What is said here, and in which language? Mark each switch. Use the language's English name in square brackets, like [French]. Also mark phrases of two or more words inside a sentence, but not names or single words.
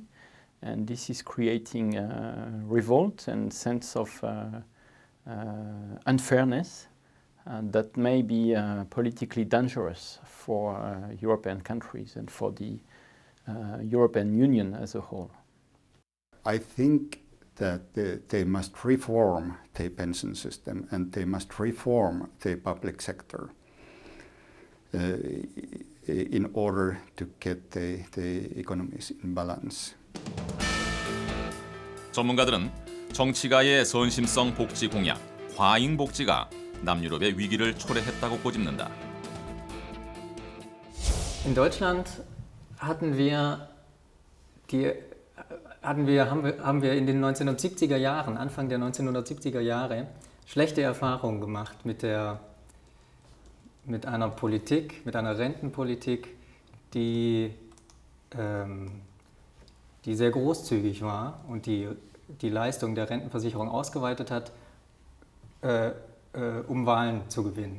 [English] And this is creating revolt and sense of unfairness that may be politically dangerous for European countries and for the European Union as a whole. I think that they must reform the pension system and they must reform the public sector in order to get the economies in balance. [Korean] 전문가들은 정치가의 선심성 복지 공약, 과잉 복지가 남유럽의 위기를 초래했다고 꼬집는다. [German] In Deutschland haben wir in den 1970er Jahren, Anfang der 1970er Jahre, schlechte Erfahrungen gemacht mit einer Politik, mit einer Rentenpolitik, die sehr großzügig war und die Leistung der Rentenversicherung ausgeweitet hat, um Wahlen zu gewinnen.